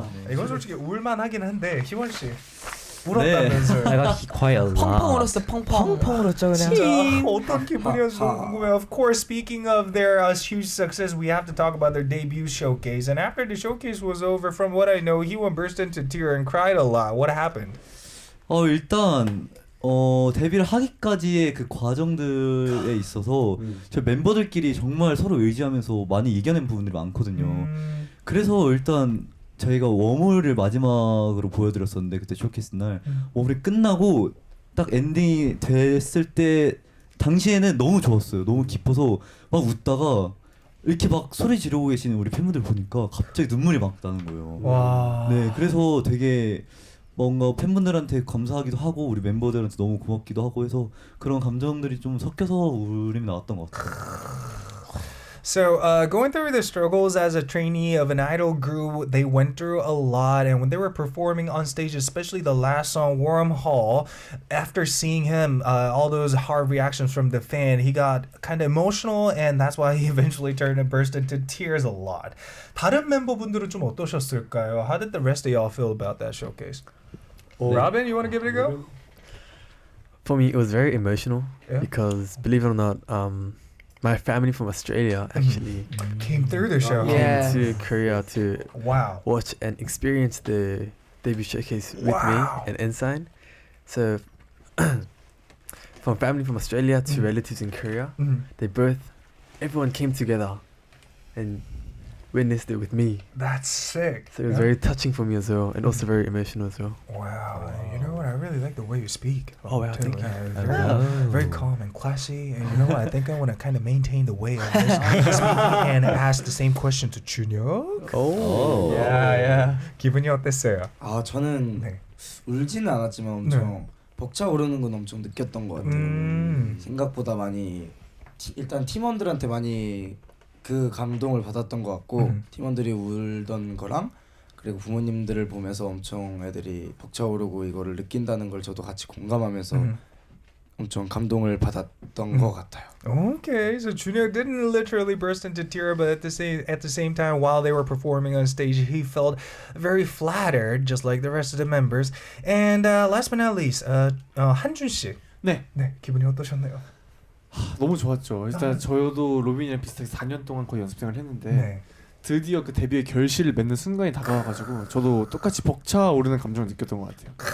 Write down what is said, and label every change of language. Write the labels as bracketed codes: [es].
[ko] 이건 솔직히 울만하긴 한데 희원 씨. 울었다면서요. [en] I got quiet a lot. [ko] 펑펑 울었어. 펑펑 울었죠 그냥. 어떤 기분이었는지 궁금해요. [en] Of course, speaking of their huge success, we have to talk about their debut showcase. And after the showcase was over, from what I know, Hyun burst into tears and cried a lot. What happened? [ko] 일단 데뷔를 하기까지의 그 과정들에 있어서 저희 멤버들끼리 정말 서로 의지하면서 많이 이겨낸 부분들이 많거든요. 그래서 일단 저희가 웜홀을 마지막으로 보여드렸었는데 그때 쇼케이스 날 웜홀이 끝나고 딱 엔딩이 됐을 때 당시에는 너무 좋았어요. 너무 기뻐서 막 웃다가 이렇게 막 소리 지르고 계시는 우리 팬분들 보니까 갑자기 눈물이 막 나는 거예요. 와. 네, 그래서 되게 뭔가 팬분들한테 감사하기도 하고 우리 멤버들한테 너무 고맙기도 하고 해서 그런 감정들이 좀 섞여서 울음이 나왔던 것 같아요. [en] So, going through the struggles as a trainee of an idol group, they went through a lot. And when they were performing on stage, especially the last song, Wormhole, after seeing him, all those hard reactions from the fan, he got kind of emotional, and that's why he eventually turned and burst into tears a lot. [ko] 다른 멤버분들은 좀 어떠셨을까요? [en] How did the rest of y'all feel about that showcase? Robin, you want to give it a go? For me, it was very emotional because, believe it or not, my family from Australia actually came through the show. Came to Korea to wow. watch and experience the debut showcase with me and n.SSign. So from family from Australia to relatives in Korea, everyone came together and witnessed it with me. That's sick. So it was very touching for me as well, and also very emotional as well. Wow. You know what? I really like the way you speak. Oh, wow. Thank you. Very calm and classy. And you know what? I think I want to kind of maintain the way I speak and ask the same question to 준혁. Oh. [ko] Yeah. 기분이 어땠어요? 아, 저는 울지는 않았지만 엄청 벅차오르는 건 엄청 느꼈던 것 같아요. 생각보다 많이 일단 팀원들한테 많이 그 감동을 받았던 것 같고 팀원들이 울던 거랑 그리고 부모님들을 보면서 엄청 애들이 벅차오르고 이거를 느낀다는 걸 저도 같이 공감하면서 엄청 감동을 받았던 것 같아요. [en] Okay, so 준혁 didn't literally burst into tears, but at the same time, while they were performing on stage, he felt very flattered, just like the rest of the members. And last but not least, 한준 씨. [ko] 네, 기분이 어떠셨나요? 너무 좋았죠. 일단 저도 로빈이랑 비슷하게 4년 동안 거의 연습생을 했는데 드디어 그 데뷔의 결실을 맺는 순간이 다가와가지고 저도 똑같이 벅차오르는 감정을 느꼈던 것 같아요.